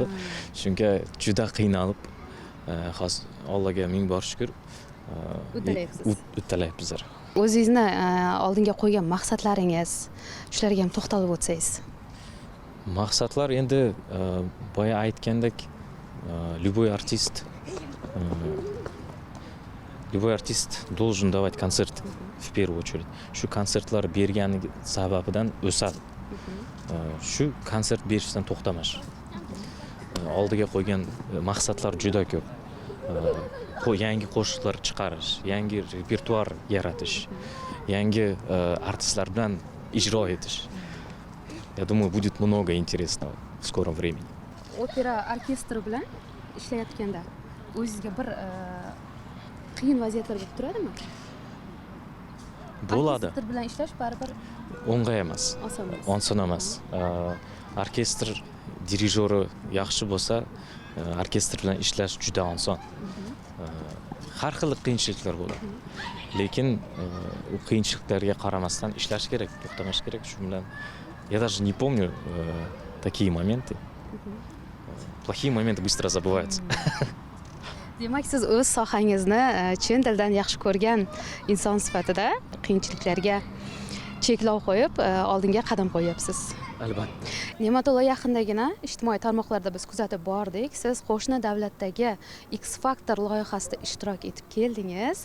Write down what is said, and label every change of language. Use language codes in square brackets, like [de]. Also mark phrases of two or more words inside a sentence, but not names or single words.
[uz] Shunga juda qiynalib, hozir Allohga ming bor shukr, uddalayapmiz. O'zingizni oldinga qo'ygan maqsadlaringiz, shularga ham to'xtalib o'tsangiz. Maqsadlar endi boya aytgandek, [ru] любой артист должен давать концерт в первую очередь. [uz] Shu konsertlar bergani sababidan o'sadi. Shu konsert berishdan to'xtamash. Oldiga qo'ygan maqsadlar juda ko'p. yangi qo'shiqlar chiqarish, yangi repertuar yaratish, yangi artistlar bilan ijro etish. [ru] Я думаю, будет много интересного в скором времени. [uz] Opera orkestri bilan ishlayotganda o'zingizga bir qiyin vaziyatlar bo'lib turadimi? Bo'ladi. Orkestr bilan ishlash baribir O'ng'ay emas. oson emas. Oson emas. Orkestr dirijori yaxshi bo'lsa, orkestr bilan ishlash juda oson. Har xil qiyinchiliklar bo'ladi. Lekin u qiyinchiliklarga qaramasdan ishlash kerak, to'xtamash kerak. Shu bilan [ru] я даже не помню такие моменты. Плохие моменты быстро забываются. [uz] Demak, siz o'z sohangizni chin dildan yaxshi ko'rgan inson sifatida qiyinchiliklarga cheklov qo'yib, oldinga qadam qo'yyapsiz. Albatta. Ne'matullo yaqindagina ijtimoiy tarmoqlarda biz kuzatib bordik. Siz qo'shni davlatdagi X Factor loyihasida ishtirok etib keldingiz.